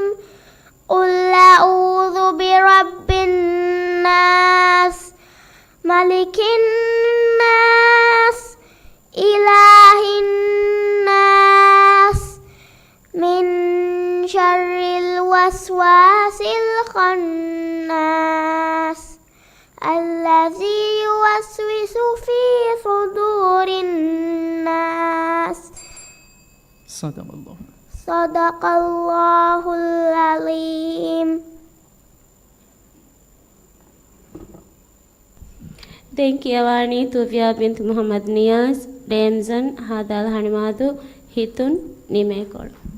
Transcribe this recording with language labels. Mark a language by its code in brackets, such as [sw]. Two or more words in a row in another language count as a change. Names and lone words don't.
[ar] قل أعوذ برب الناس ملك الناس إله الناس من شر الوسواس الخناس الذي يوسوس في صدور الناس. صدق الله. صدق الله العظيم. [si] දැන් කියවන්නේ තුවියා බින්තු මුහම්මද් නියාස් ඩේම්සන් හාදාල් හනිමාදු හිතුන් නිමේකොළ.